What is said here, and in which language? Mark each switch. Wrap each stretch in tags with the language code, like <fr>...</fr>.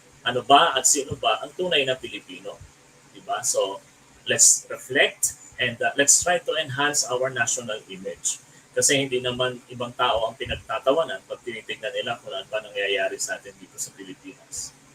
<tl>Ano ba at sino ba ang tunay na Pilipino? Diba?</tl> <en>So, let's reflect and let's try to enhance our national image.</en> <tl>Kasi hindi naman ibang tao ang pinagtatawanan pag tinitignan nila kung ano ba nangyayari sa atin dito sa Pilipinas.</tl>